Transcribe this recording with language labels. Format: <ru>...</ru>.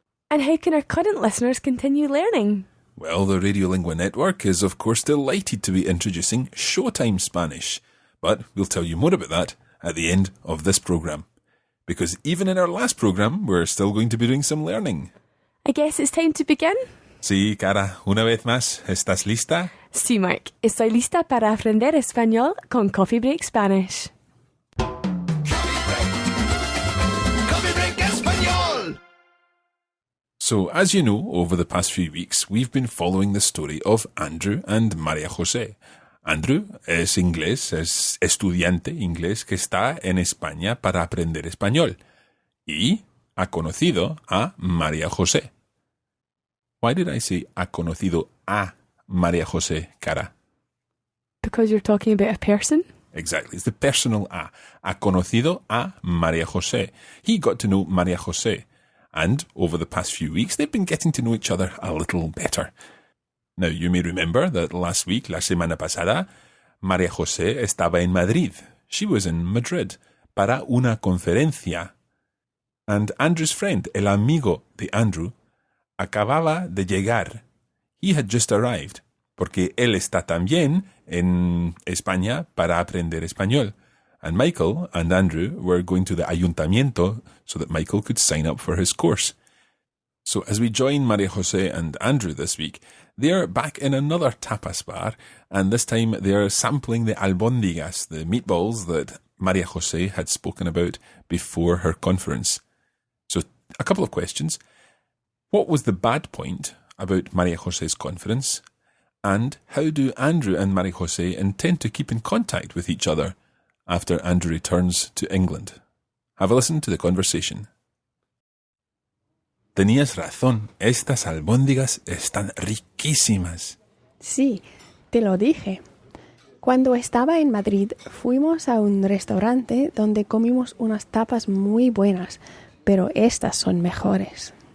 <en>And how can our current listeners continue learning? Well, the Radiolingua Network is of course delighted to be introducing Showtime Spanish. But we'll tell you more about that at the end of this program. Because even in our last program, we're still going to be doing some learning. I guess it's time to begin?</en> <es>Sí, Cara, una vez más, ¿estás lista? Sí, Mark. Estoy lista para aprender español con Coffee Break Spanish. Coffee Break Español.</es> <en>So, as you know, over the past few weeks, we've been following the story of Andrew and María José.</en> <es>Andrew es inglés, es estudiante inglés que está en España para aprender español. Y ha conocido a María José.</es> <en>Why did I say</en> <es>ha conocido a</es> <en>María José, Cara? Because you're talking about a person? Exactly, it's the personal a.</en> <es>Ha conocido a María José.</es> <en>He got to know María José. And over the past few weeks, they've been getting to know each other a little better. Now, you may remember that last week,</en> <es>la semana pasada, María José estaba en Madrid.</es> <en>She was in Madrid</en> <es>para una conferencia.</es> <en>And Andrew's friend,</en> <es>el amigo de Andrew,</es> <en>acababa de llegar. He had just arrived,</en> <es>porque él está también en España para aprender español.</es> <en>And Michael and Andrew were going to the ayuntamiento so that Michael could sign up for his course. So as we join María José and Andrew this week, they're back in another tapas bar, and this time they're sampling the albóndigas, the meatballs that María José had spoken about before her conference. So a couple of questions. What was the bad point about María José's conference? And how do Andrew and María José intend to keep in contact with each other after Andrew returns to England? Have a listen to the conversation.</en> <es>Tenías razón, estas albóndigas están riquísimas. Sí, te lo dije. Cuando estaba en Madrid, fuimos a un restaurante donde comimos unas tapas muy buenas, pero estas son mejores.</es>